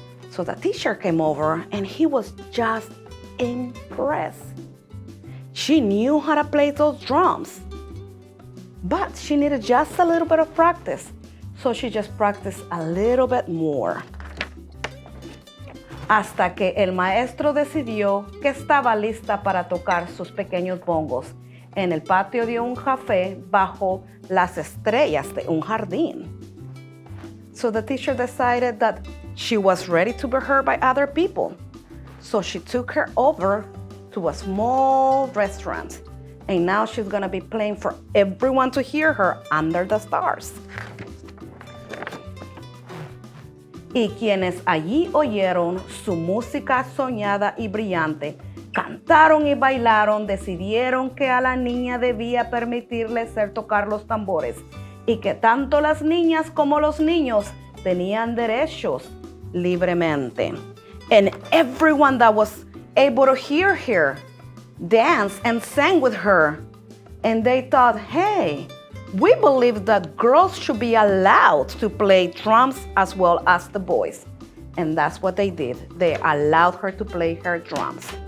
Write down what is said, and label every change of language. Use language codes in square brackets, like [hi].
[en] So the teacher came over and he was just impressed. She knew how to play those drums. But she needed just a little bit of practice. So she just practiced a little bit more. [es] Hasta que el maestro decidió que estaba lista para tocar sus pequeños bongos en el patio de un café bajo las estrellas de un jardín. [en] So the teacher decided that she was ready to be heard by other people. So she took her over to a small restaurant. And now she's gonna be playing for everyone to hear her under the stars. [es] Y quienes allí oyeron su música soñada y brillante, cantaron y bailaron, decidieron que a la niña debía permitirle tocar los tambores y que tanto las niñas como los niños tenían derechos libremente. [en] And everyone that was able to hear her danced and sang with her. And they thought, hey, we believe that girls should be allowed to play drums as well as the boys. And that's what they did. They allowed her to play her drums.